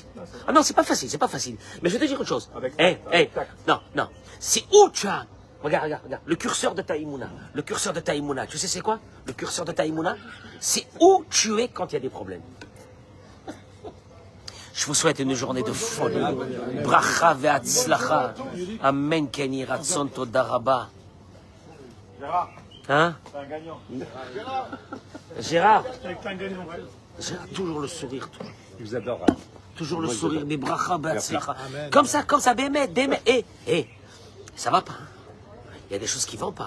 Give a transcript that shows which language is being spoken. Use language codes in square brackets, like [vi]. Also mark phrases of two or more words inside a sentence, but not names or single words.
[fr] Ah non, c'est pas facile. Mais je vais te dire une chose. Non. C'est où tu as... Regarde. Le curseur de Taïmouna. Tu sais c'est quoi? Le curseur de Taïmouna, c'est où tu es quand il y a des problèmes. Je vous souhaite une journée de folie. [he] ברכה והצלחה. אמן כני רצון תודה רבה. [fr] Gérard, hein? c'est un gagnant. Gérard, C'est un gagnant. toujours le sourire. Il vous adore. Toujours le sourire. [he] Mais ברכה והצלחה. [fr] Comme ça, bémet. Ça va pas. Il y a des choses qui vont pas.